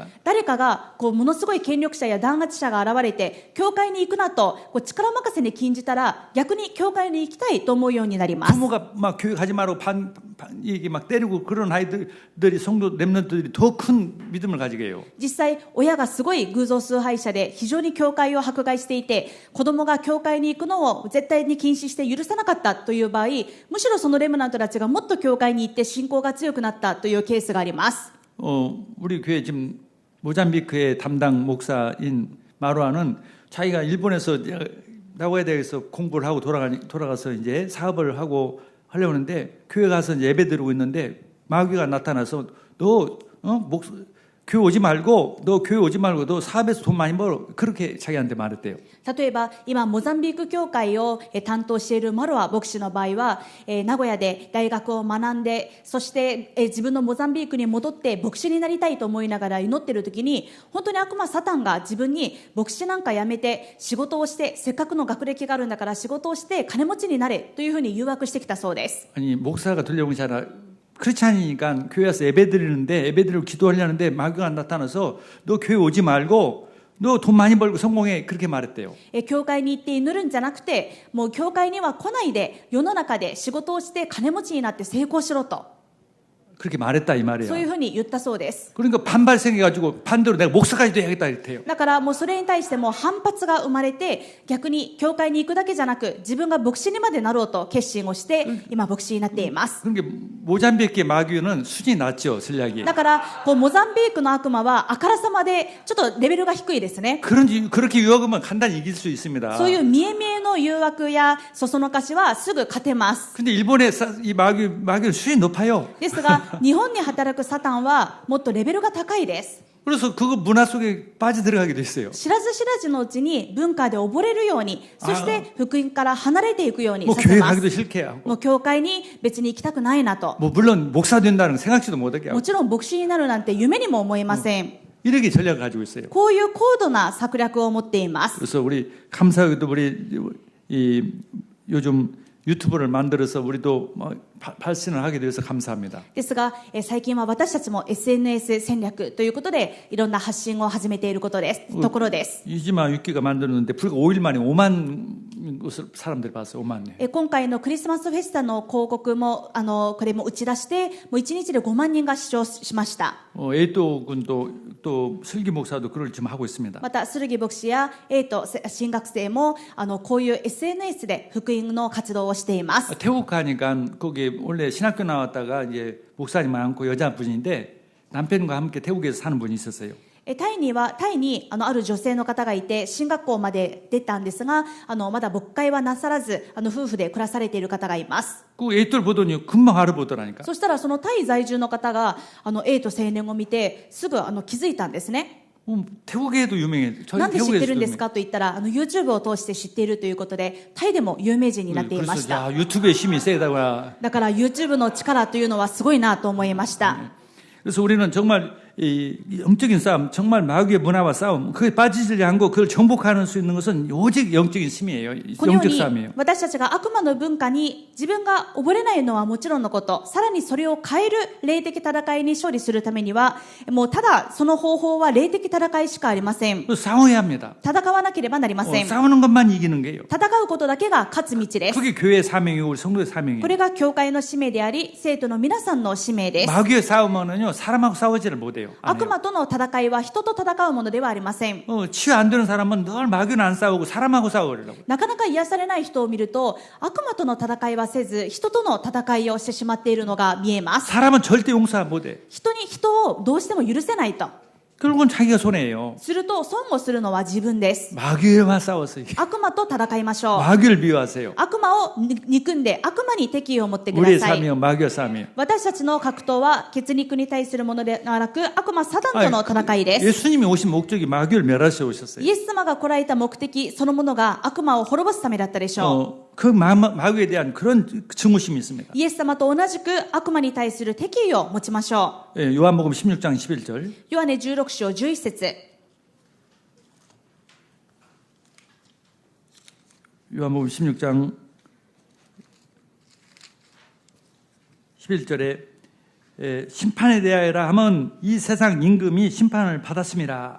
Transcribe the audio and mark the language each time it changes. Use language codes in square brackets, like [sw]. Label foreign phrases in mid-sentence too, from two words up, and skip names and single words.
[ja] 誰かがこうものすごい権力者や弾圧者が現れて教会に行くなとこう力任せに禁じたら逆に教会に行きたいと思うようになります。 [ko] 부모가 막 교회 가지 말고 이게 막 때리고 그런 아이들이 성도 렘넌트들이 더 큰 믿음을 가지게 해요. [ja] 実際親がすごい偶像崇拝者で非常に教会を迫害していて、子供が教会に行くのを絶対に禁止して許さなかったという場合、むしろそのレムナントたちがもっと教会に行って信仰が強くなったというケースがあります。 [ko] 우리 교회 지금 모잠비크의 담당 목사인 마루아는 자기가 일본에서 나고야 대학에서 공부를 하고 돌아가서 이제 사업을 하고 하려고 하는데 교회 가서 이제 예배 드리고 있는데 마귀가 나타나서 너 교회 오지 말고 너 사업에서 돈 많이 벌어 그렇게 자기한테 말했대요. [ja] 例えば今モザンビーク教会を担当しているマロア牧師の場合は、名古屋で大学を学んで、そして自分のモザンビークに戻って牧師になりたいと思いながら祈っている時に、本当に悪魔サタンが自分に牧師なんかやめて仕事をして、せっかくの学歴があるんだから仕事をして金持ちになれというふうに誘惑してきたそうです。 [ko] 아니 목사가 들려온 게 아니라 그렇지 않으니까 교회 와서 예배 드리는데 예배 드리고 기도하려는데 마귀가 나타나서 너 교회 오지 말고 너 돈 많이 벌고 성공해 그렇게 말했대요. [ja] 教会に行って祈るんじゃなくて、もう教会には来ないで世の中で仕事をして金持ちになって成功しろと。 [ko] 그렇게 말했다 이 말이에요. [ja] そういうふうに言ったそうです。 [ko] 그러니까 반발 생겨가지고 반대로 내가 목사까지 돼야겠다 이랬대요. [ja] だからもうそれに対しても反発が生まれて、逆に教会に行くだけじゃなく自分が牧師にまでなろうと決心をして今牧師になっています。 [ko] 그러니까 모잠비크의 마귀는 수준이 낮죠 전략이. [ja] だからこうモザンビークの悪魔はあからさまでちょっとレベルが低いですね。 [ko] 그렇게 유혹하면 간단히 이길 수 있습니다. [ja] そういう見え見えの誘惑やそそのかしはすぐ勝てます。 [ko] 근데 일본의 이 마귀는 수준이 높아요. [ja] ですが日本に働くサタンはもっとレベルが高いです。 [ko] 그래서 그거 문화 속에 빠져들어가기도 했어요. [ja] 知らず知らずのうちに文化で溺れるように、そして福音から離れていくように [ko] 뭐 [ja] させ [ko] 교회 [ja] ます。 [ko] 가기도 싫게 하고. [ja] もう教会に別に行きたくないなと。 [ko] 뭐 물론 목사 된다는 거 생각지도 못하게 [ja] も [ko] 하고. [ja] ちろん牧師になるなんて夢にも思いません。 [ko] 이렇게 전략을 가지고 있어요. [ja] こういう高度な策略を持っています。 [ko] 그래서 우리 감사하게도 이 요즘 유튜브를 만들어서 우리도 발신을 하게 되어서 감사합니다. [ja] ですが、最近は私たちも SNS 戦略ということでいろんな発信を始めているところです。 [ko] 이지마 유키가 만들었는데 불과 5일 만에 5만 것을 사람들이 봤어요. 5만 명. [ja] 今回のクリスマスフェスタの広告もこれも打ち出してもう1日で5万人が視聴しました。 [ko] 에이토 군도 또 슬기 목사도 그걸 지금 하고 있습니다. [ja] またスルギ牧師やエイト新学生もこういう SNS で福音の活動をしています。 [ko] 태국 가니까 거기 원래 신학교 나왔다가 이제 목사님 많고 여자분인데 남편과 함께 태국에서 사는 분이 있었어요. [ja] タイにある女性の方がいて進学校まで出たんですがまだ牧会はなさらず夫婦で暮らされている方がいます。 [ko] 그 에이토를 보더니 금방 알아보더라니까. [ja] そしたらそのタイ在住の方がエイト青年を見てすぐ気づいたんですね。 [ko] 태국에도 유명해. [ja] なんで知ってるんですかと言ったらYouTube を通して知っているということでタイでも有名人になっていました。 [ko] 야, 유튜브의 힘이 세다구나. [ja] だから YouTube の力というのはすごいなと思いました。 [ko] 그래서 우리는 정말 이 영적인 싸움, 정말 마귀의 문화와 싸움, 그게 빠지지 않고 그걸 정복하는 수 있는 것은 오직 영적인 힘이에요. [ja] このよう [ko] 영적 [ja] に [ko] 싸움이에요. [ja] 私たちが悪魔の文化に自分が溺れないのはもちろんのこと、さらにそれを変える霊的戦いに勝利するためにはもうただその方法は霊的戦いしかありません。 [ko] 싸워야 합니다. [ja] 戦わなければなりません。 [ko] 싸우는 것만 이기는 게요. [ja] 戦うことだけが勝つ道です。 [ko] 그게 교회의 사명이고 우리 성도의 사명이에요. [ja] これが教会の使命であり生徒の皆さんの使命です。 [ko] 마귀의 싸움은요 사람하고 싸우지를 못해요. [ja] 悪魔との戦いは人と戦うものではありません。 [ko] 치유 안 되는 사람은 늘 마귀는 안 싸우고 사람하고 싸우려고. [ja] なかなか癒されない人を見ると悪魔との戦いはせず人との戦いをしてしまっているのが見えます。 [ko] 사람은 절대 용서 못해. [ja] 人をどうしても許せないと。 [ko] 결국은 자기가 손해예요. [ja] すると損をするのは自分です。 [ko] 마귀와 싸웠어요. [ja] 悪魔と戦いましょう。 [ko] 마귀를 미워하세요. [ja] 悪魔を憎んで悪魔に敵意を持ってくだ [ko] 우리의 [ja] さい。 [ko] 삶이요 마귀와 싸움이에요. [ja] 私たちの格闘は血肉に対するものではなく悪魔サタンとの戦いです。 [ko] 예수님이 오신 목적이 마귀를 멸하시러 오셨어요. [ja] イエス様が来られた目的そのものが悪魔を滅ぼすためだったでしょう。 [ko] 그 마귀에 대한 그런 증오심이 있습니다. [ja] イエス様と同じく悪魔に対する敵意を持ちましょ [ko] 예, 요한복음 16장 11절. [ja] う。ヨハネ16章11節。 [ko] 요한복음 16장 11절에 심판에 대하여라 하면 이 세상 임금이 심판을 받았습니다.